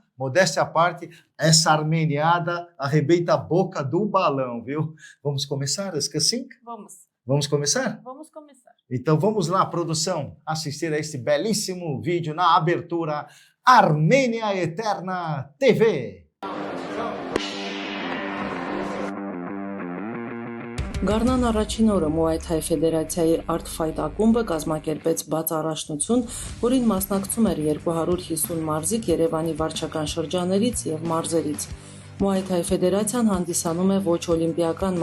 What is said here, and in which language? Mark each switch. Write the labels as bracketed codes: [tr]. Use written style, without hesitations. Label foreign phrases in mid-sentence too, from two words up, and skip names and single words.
[pt] Modéstia à parte, essa armeniada arrebenta a boca do balão, viu? Vamos começar, Escassim? Vamos. Vamos começar? Vamos começar. Então vamos lá, produção, assistir a este belíssimo vídeo na abertura Armênia Eterna TV. [hy] Գառնան առաջին օրը Muay Thai ֆեդերացիայի Art Fight ակումբը կազմակերպեց բաց առաջնություն, որին մասնակցում էր 250 մարզիկ Երևանի վարչական շրջաններից եւ մարզերից։ Muay Thai ֆեդերացիան հանդիսանում է ոչ օլիմպիական